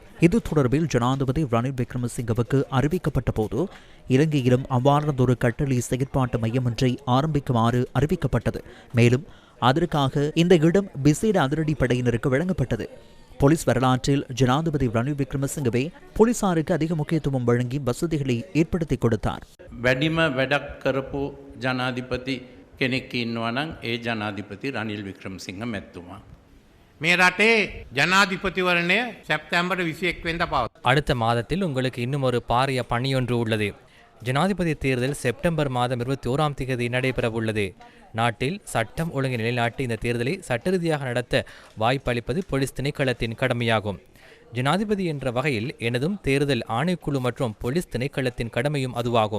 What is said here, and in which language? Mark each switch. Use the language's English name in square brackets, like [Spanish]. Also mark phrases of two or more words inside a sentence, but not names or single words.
[Tamil] இது தொடர்பில் ஜனாதிபதி ரணில் விக்ரமசிங்கவுக்கு அறிவிக்கப்பட்ட போது இலங்கையிலும் அவ்வாறானதொரு கட்டளை செயற்பாட்டு மையம் ஒன்றை ஆரம்பிக்குமாறு அறிவிக்கப்பட்டது. மேலும் அதற்காக இந்த இடம் விசேட அதிரடிப்படையினருக்கு வழங்கப்பட்டது. போலீஸ் வரலாற்றில் ஜனாதிபதி ரணில் விக்ரமசிங்கவே போலீசாருக்கு அதிக முக்கியத்துவம் வழங்கி வசதிகளை ஏற்படுத்தி கொடுத்தார். [Sinhala] වැඩිම වැඩක් කරපු ජනාධිපති කෙනෙක් ඉන්නවා නම් ඒ ජනාධිපති රනිල් වික්‍රමසිංහ මැතිතුමා. මේ රටේ ජනාධිපතිවරණය සැප්තැම්බර් 21 වෙනිදා පවතිනවා. [Tamil] அடுத்த மாதத்தில் உங்களுக்கு இன்னும் ஒரு பாரிய பணியொன்று உள்ளது. ஜனாதிபதி தேர்தல் செப்டம்பர் மாதம் 21ஆம் தேதி நடைபெறவுள்ளது. நாட்டில் சட்டம் ஒழுங்கை நிலைநாட்டி இந்த தேர்தலை சட்ட ரீதியாக நடத்த வாய்ப்பளிப்பது போலீஸ் திணைக்களத்தின் கடமையாகும். ஜனாதிபதி என்ற வகையில் எனதும் தேர்தல் ஆணைக்குழு மற்றும் போலீஸ் திணைக்களத்தின் கடமையும் அதுவாகும்.